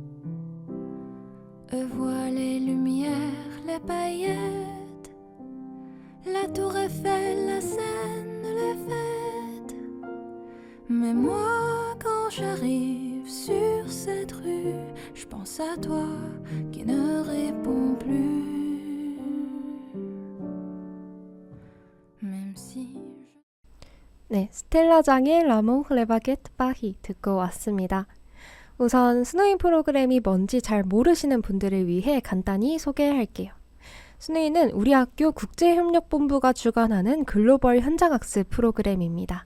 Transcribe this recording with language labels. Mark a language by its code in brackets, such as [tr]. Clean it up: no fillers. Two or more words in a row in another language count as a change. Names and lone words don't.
[fr] Eux voient les lumières, les paillettes, la tour Eiffel, la Seine, les fêtes. Mais moi, quand j'arrive sur cette rue, je pense à toi qui ne réponds plus. [ko] 네, 스텔라장의 라몽 레바게트 바히 듣고 왔습니다. 우선 스노잉 프로그램이 뭔지 잘 모르시는 분들을 위해 간단히 소개할게요. 스노잉은 우리 학교 국제협력본부가 주관하는 글로벌 현장학습 프로그램입니다.